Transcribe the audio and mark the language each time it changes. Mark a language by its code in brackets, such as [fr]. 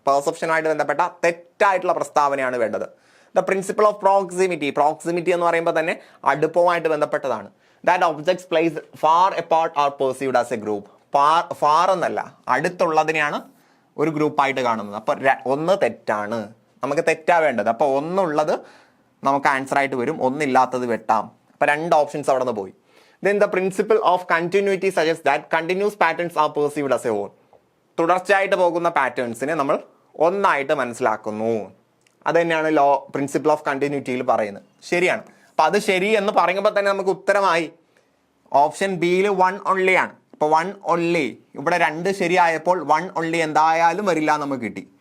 [ml] പെർസെപ്ഷനുമായിട്ട് ബന്ധപ്പെട്ട തെറ്റായിട്ടുള്ള പ്രസ്താവനയാണ് വേണ്ടത്. [en] the principle of proximity [ml] എന്ന് പറയുമ്പോൾ തന്നെ അടുപ്പവുമായിട്ട് ബന്ധപ്പെട്ടതാണ്. [en] That objects place far apart are perceived as a group. [ml] Far എന്നല്ല, അടുത്തുള്ളതിനെയാണ് ഒരു ഗ്രൂപ്പായിട്ട് കാണുന്നത്. അപ്പൊ 1 തെറ്റാണ്. നമുക്ക് തെറ്റാ വേണ്ടത്. അപ്പൊ 1 ഉള്ളത് നമുക്ക് ആൻസർ ആയിട്ട് വരും, 1 ഇല്ലാത്തത് വെട്ടാം. അപ്പൊ 2 ഓപ്ഷൻസ് അവിടെ നിന്ന് പോയി. [en] Then the principle of continuity suggests that continuous patterns are perceived as a whole. [ml] തുടർച്ചയായിട്ട് പോകുന്ന പാറ്റേൺസിനെ നമ്മൾ ഒന്നായിട്ട് മനസ്സിലാക്കുന്നു. അത് തന്നെയാണ് പ്രിൻസിപ്പിൾ ഓഫ് കണ്ടിന്യൂറ്റിയിൽ പറയുന്നത്. ശരിയാണ്. അപ്പൊ അത് ശരി എന്ന് പറയുമ്പോൾ തന്നെ നമുക്ക് ഉത്തരമായി. ഓപ്ഷൻ ബിയിൽ 1 only ആണ്. അപ്പോൾ 1 only, ഇവിടെ 2 ശരിയായപ്പോൾ 1 only എന്തായാലും വരില്ല നമുക്ക് കിട്ടി.